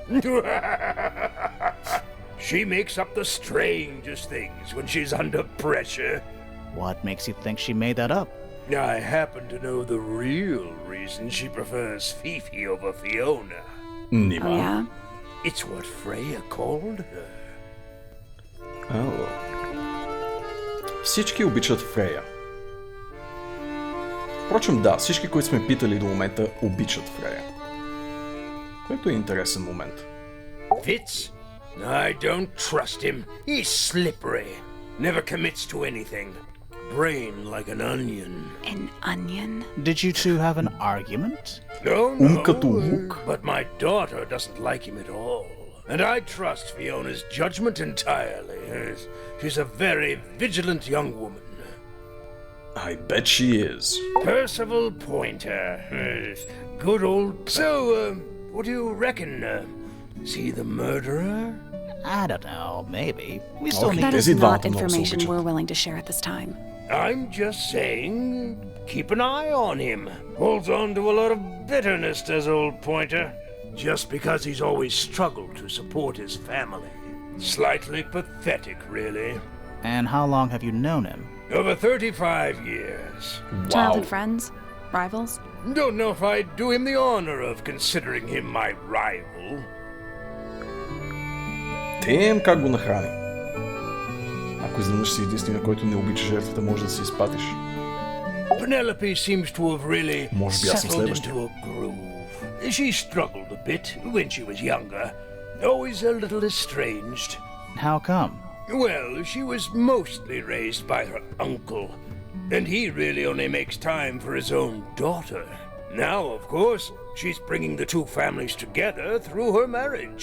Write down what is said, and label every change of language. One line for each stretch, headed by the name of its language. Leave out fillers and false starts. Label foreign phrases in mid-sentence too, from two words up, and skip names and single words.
English: She makes up the strangest things when she's under pressure. What makes you think she made that up? I happen to know the real reason she prefers Fifi over Fiona.
Bulgarian: Нима.
English: Oh, yeah? It's what Freya called her.
Bulgarian: Всички обичат Фрея. Впрочем, да, всички, които сме питали до момента, обичат Фрея. Което е интересен момент.
English: Fitz? I don't trust him. He's slippery. Never commits to anything. Brain like an onion. An onion? Did you two have an argument? No,
Bulgarian: като лук.
English: but my daughter doesn't like him at all. And I trust Fiona's judgment entirely. She's a very vigilant young woman. I bet she is. Percival Pointer. Good old... So, what do you reckon? Is he the murderer? I don't know, maybe. We still Okay. need That
Bulgarian: Тези
English: is
Bulgarian: двамата
English: not
Bulgarian: много се
English: information
Bulgarian: обичат.
English: we're willing to share at this time. I'm just saying, keep an eye on him. Holds on to a lot of bitterness, does old Pointer. Just because he's always struggled to support his family. Slightly pathetic, really. And how long have you known him? Over 35 years. Childhood friends? Rivals? Don't know if I'd do him the honor of considering him my rival.
Bulgarian: Тем как го нахрани. Ако изведнъж си единствения, който не обича жертвата, може да си изпатиш.
English: Penelope seems to have really
Bulgarian: Може би аз съм
English: settled
Bulgarian: следващия.
English: into a groove. She struggled a bit when she was younger. Always a little estranged. How come? Well, she was mostly raised by her uncle, and he really only makes time for his own daughter. Now, of course, she's bringing the two families together through her marriage.